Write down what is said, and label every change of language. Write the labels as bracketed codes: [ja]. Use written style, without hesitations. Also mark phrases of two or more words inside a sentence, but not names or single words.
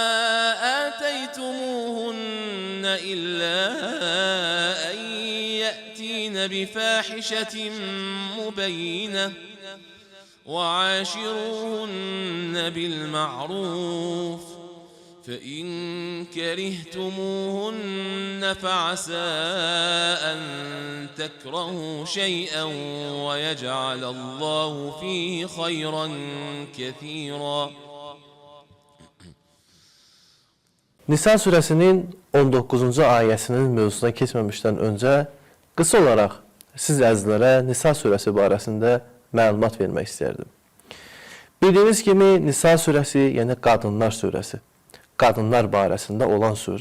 [ar] آتيتموهن إلا أن يأتين بفاحشة مبينة وعاشروهن بالمعروف فإن كرهتموهن فعسى أن تكرهوا شيئا ويجعل الله فيه خيرا كثيرا. [az] Nisa surəsinin 19-cu ayəsinin mövzusuna keçməmişdən öncə qısa olaraq siz əzizlərə Nisa surəsi barəsində məlumat vermək istərdim. Bildiyiniz kimi Nisa surəsi, yəni qadınlar surəsi, qadınlar barəsində olan surə.